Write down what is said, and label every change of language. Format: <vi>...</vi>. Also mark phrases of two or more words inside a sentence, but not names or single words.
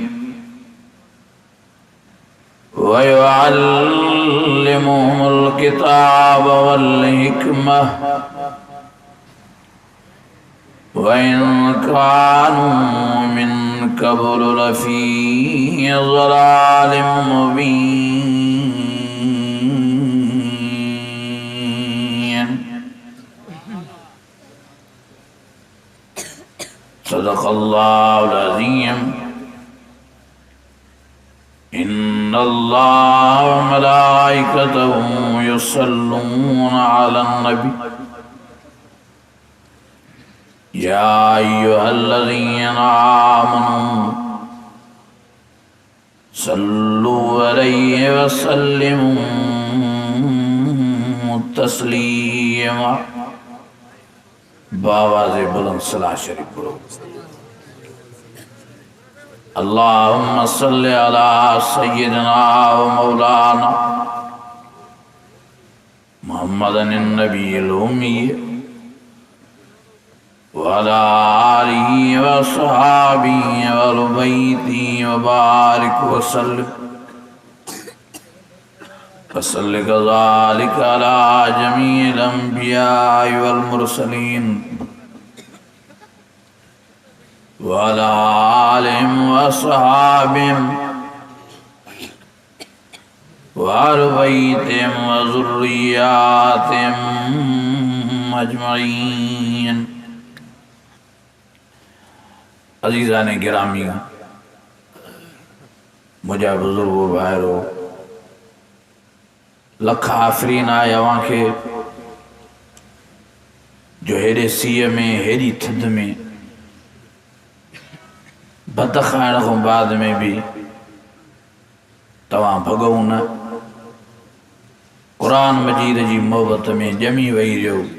<ar>ويعلمهم الكتاب والحكمة وإن كانوا من قبل لفي ضلال مبين. صدق الله العظيم. إن الله وملائكته يصلون على النبي يا أيها الذين آمنوا صلوا عليه وسلموا تسليما.</ar> <ur>باآوازِ بلند صلات شریف پڑھو.</ur> <ar>اللهم صل على سيدنا ومولانا محمد النبي الأمي وعلى آله وأصحابه وأهل بيته وبارك وسلم وصل كذلك على جميع الأنبياء والمرسلين وعلى آلهم وأصحابهم وأهل بيتهم وذرياتهم أجمعين.</ar> <ur>عزیزان گرامی,</ur> <sd>मुझा बुजुर्गो भाइरो, लख आफ़रीन आहे अवां खे जो हेॾे सीअ में हेॾी थधि में भत खाइण खां बाद में भी तव्हां भॻो न, क़ुरान मजीद जी मोहबत में ॼमी वेही रहियो।</sd>